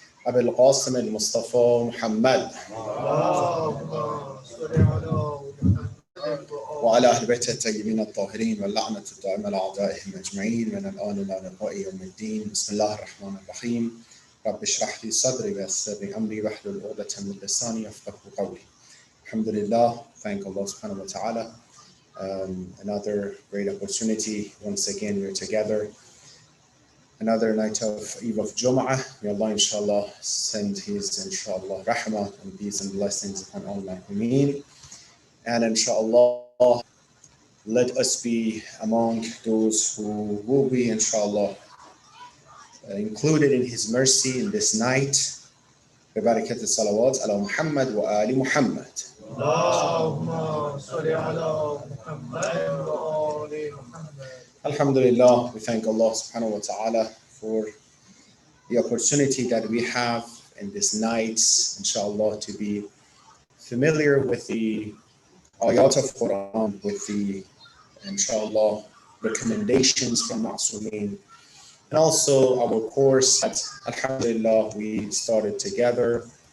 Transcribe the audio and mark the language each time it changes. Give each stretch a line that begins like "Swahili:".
Arabic: أبي القاسم المصطفى محمد وعلى أهل بيته الطيبين الطاهرين واللعنة الدائمة على أعدائهم أجمعين من الآن إلى لقاء يوم الدين. بسم الله الرحمن الرحيم. رب اشرح لي صدري ويسر لي أمري واحلل عقدة من لساني يفقهوا قولي.
English: Alhamdulillah, thank Allah subhanahu wa ta'ala. Another great opportunity. Once again, we're together. Another night of Eve of Jum'ah. May Allah inshallah send His inshallah rahmah and peace and blessings upon all Mu'mineen. And inshallah, let us be among those who will be inshallah included in His mercy in this night.
Arabic: ببركة الصلوات على محمد وآل محمد. اللهم صل على محمد وآل محمد.
English: Alhamdulillah, we thank Allah subhanahu wa ta'ala for the opportunity that we have in this night, inshallah, to be familiar with the ayat of Quran, with the, inshallah, recommendations from Ma'sumin, and also our course that, alhamdulillah, we started together.